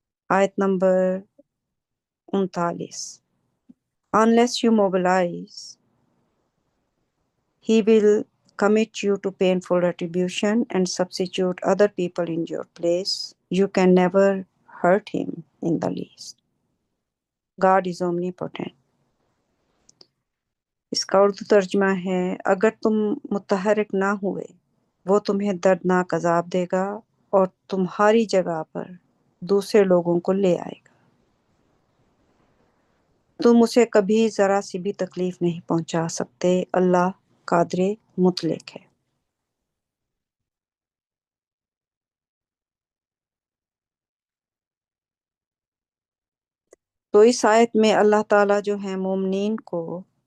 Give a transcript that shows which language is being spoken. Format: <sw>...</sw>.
<ur>آیت number 39</ur> <en>Unless you mobilize, he will commit you to painful retribution and substitute other people in your place. You can never hurt him in the least. God is omnipotent.</en> <ur>اس کا اردو ترجمہ ہے اگر تم متحرک نہ ہوئے وہ تمہیں دردناک عذاب دے گا اور تمہاری جگہ پر دوسرے لوگوں کو لے آئے گا۔ تم اسے کبھی ذرا سی بھی تکلیف نہیں پہنچا سکتے، اللہ قادر مطلق ہے۔ تو اس آیت میں اللہ تعالیٰ جو ہے مومنین کو</ur>